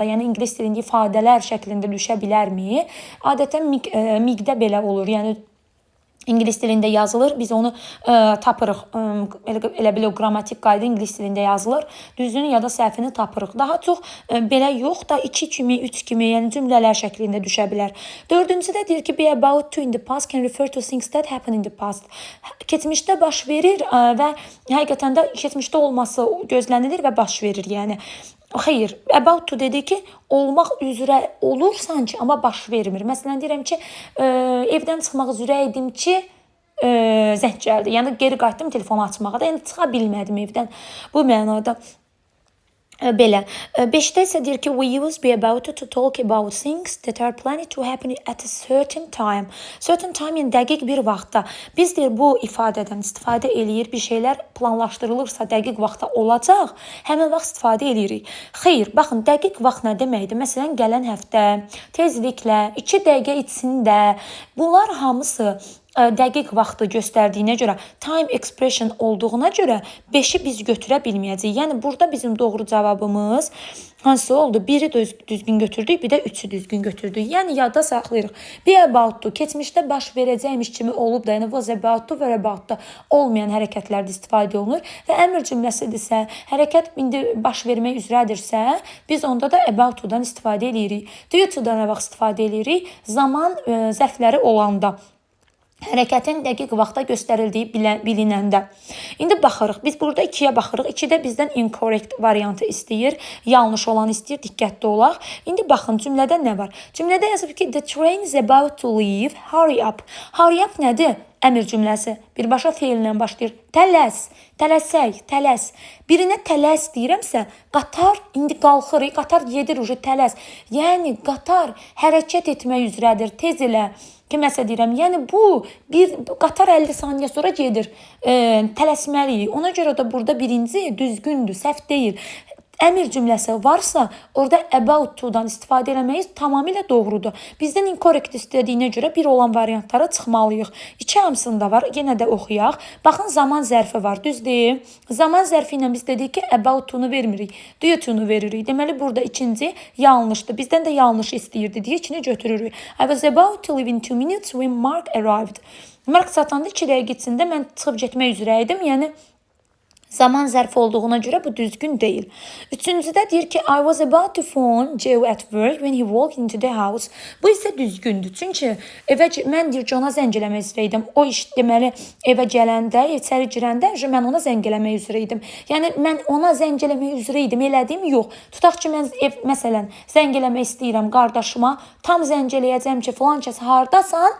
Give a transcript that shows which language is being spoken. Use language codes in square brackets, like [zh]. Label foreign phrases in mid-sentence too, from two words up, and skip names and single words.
[az] Yəni, ingilis dilində ifadələr şəklində düşə bilərmi? Adətən miqdə belə olur. Yəni, İngilis dilində yazılır. Biz onu tapırıq. Elə belə o qrammatik qayda ingilis dilində yazılır. Düzünü ya da səhvini tapırıq. Daha çox belə yox da 2 kimi, 3 kimi, yəni cümlələr şəklində düşə bilər. Dördüncüdə deyir ki, [en] be about to in the past can refer to things that happen in the past. [az] Keçmişdə baş verir və həqiqətən də keçmişdə olması gözlənilir və baş verir. Yəni xeyr, [en] about to [az] dedi ki, olmaq üzrə olur sanki, amma baş vermir. Məsələn, deyirəm ki, evdən çıxmaq üzrə idim ki, zəng gəldi. Yəni, geri qayıtdım telefonu açmağa da. Yəni, çıxa bilmədim evdən. Bu mənada belə. 5-də isə deyir ki, [en] we use be about to talk about things that are planned to happen at a certain time. Certain time, [az] yəni dəqiq bir vaxtda. Biz deyir, bu ifadədən istifadə eləyir. Bir şeylər planlaşdırılırsa dəqiq vaxtda olacaq, həmin vaxt istifadə eləyirik. Xeyr, baxın, dəqiq vaxt nə deməkdir? Məsələn, gələn həftə, tezliklə, 2 dəqiqə içində. Bunlar hamısı dəqiq vaxtı göstərdiyinə görə, [en] time expression [az] olduğuna görə 5-i biz götürə bilməyəcəyik. Yəni burada bizim doğru cavabımız hansı oldu? 1-i düzgün götürdük, bir də 3-ü düzgün götürdük. Yəni yadda saxlayırıq. [en] Be about to [az] keçmişdə baş verəcəkmiş kimi olub da, yəni [en] was about to, were about to [az] olmayan hərəkətlərdə istifadə olunur və əmr cümləsidirsə, hərəkət indi baş vermək üzrədirsə, biz onda da [en] about to- [az] dan istifadə edirik. [en] Due to- [az] dan nə vaxt istifadə edirik? Zaman zərfləri olanda. Hərəkətin dəqiq vaxta göstərildiyi bilinəndə. İndi baxırıq. Biz burada 2-yə baxırıq. 2-də bizdən incorrect variantı istəyir. Yanlış olan istəyir. Diqqətli olaq. İndi baxın, cümlədə nə var? Cümlədə yazıb ki, [en] the train is about to leave. Hurry up. Hurry up [az] nədir? Əmr cümləsi. Birbaşa feillə başlayır. Tələs, tələsək, tələs. Birinə tələs deyirəmsə, qatar indi qalxır, qatar gedir ucu tələs. Yəni qatar hərəkət etmək üzrədir. Tez elə. Kiməsə deyirəm, yəni bu bir qatar 50 saniyə sonra gedir. Tələsməliyik. Ona görə də burada birinci düzgündür, səhv deyil. Əmr cümləsi varsa, orada [en] about to- [az] dan istifadə eləməyiz tamamilə doğrudur. Bizdən incorrect istədiyinə görə bir olan variantlara çıxmalıyıq. 2 hamısında var, yenə də oxuyaq. Baxın, zaman zərfi var, düzdür? Zaman zərfi ilə biz dedik ki, [en] about to- [az] nu vermirik, [en] due to- [az] nu veririk. Deməli, burada ikinci yanlışdır. Bizdən də yanlış istəyirdi deyə ikini götürürük. [en] I was about to leave in 2 minutes when Mark arrived. [az] Mark çatanda 2 dəqiqə içində mən çıxıb getmək üzrə idim. Yəni, zaman zərfi olduğuna görə bu düzgün deyil. Üçüncüdə deyir ki, [en] I was about to phone Joe at work when he walked into the house. [az] Bu isə düzgündür. Çünki mən deyir Johna zəng eləmək üzrəydim. O iş deməli evə gələndə, içəri girəndə mən ona zəng eləmək üzrəydim. Yəni mən ona zəng eləmək üzrəydim, elədim yox. Tutaq ki, mən məsələn zəng eləmək istəyirəm qardaşıma, tam zəng eləyəcəm ki, filan kəs hardasan?